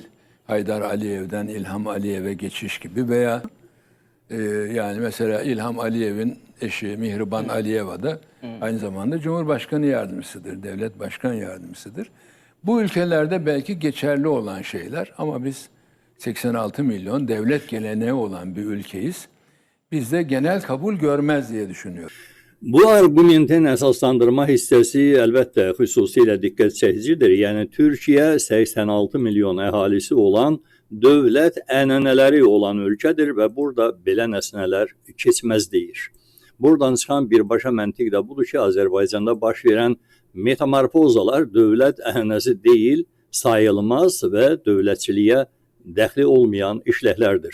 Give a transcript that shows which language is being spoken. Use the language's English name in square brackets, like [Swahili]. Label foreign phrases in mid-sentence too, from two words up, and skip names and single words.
[Turkish] Haydar Aliyev'den İlham Aliyev'e geçiş gibi veya yani mesela İlham Aliyev'in eşi Mihriban Aliyeva da aynı zamanda Cumhurbaşkanı yardımcısıdır, devlet başkan yardımcısıdır. Bu ülkelerde belki geçerli olan şeyler ama biz 86 milyon devlet geleneği olan bir ülkeyiz. Bizde genel kabul görmez diye düşünüyorum. [Azerbaijani] Bu argumentin əsaslandırma hissəsi əlbəttə xüsusilə diqqət çəkicidir. Yəni Türkiyə 86 milyon əhalisi olan dövlət ənənələri olan ölkədir və burada belə nəsnələr keçməz deyir. Buradan çıxan birbaşa məntiq də budur ki, Azərbaycanda baş verən metamorfozalar dövlət ənənəsi deyil, sayılmaz və dövlətçiliyə dəxli olmayan işləklərdir.